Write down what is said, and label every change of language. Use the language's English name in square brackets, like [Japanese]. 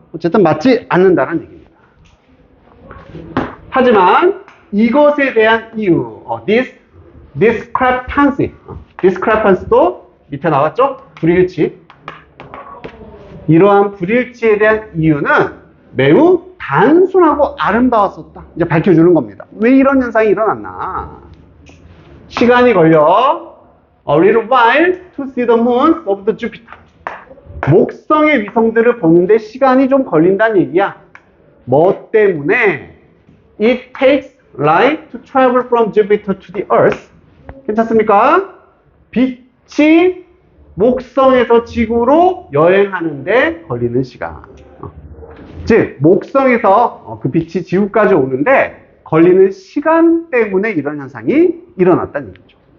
[Korean] 어쨌든 맞지 않는다는 얘기입니다. 하지만 이것에 대한 이유, discrepancy도 밑에 나왔죠? 불일치. 이러한 불일치에 대한 이유는 매우 단순하고 아름다웠었다. 이제 밝혀주는 겁니다. 왜 이런 현상이 일어났나? 시간이 걸려. [English] A little while to see the moons of the Jupiter. [Korean] 목성의 위성들을 보는데 시간이 좀 걸린다는 얘기야. 뭐 때문에? [English] It takes light to travel from Jupiter to the Earth. [Korean] 괜찮습니까? 빛이 목성에서 지구로 여행하는데 걸리는 시간. 즉, 목성에서 그 빛이 지구까지 오는데 걸리는 시간 때문에 이런 현상이 일어났다는 얘기죠.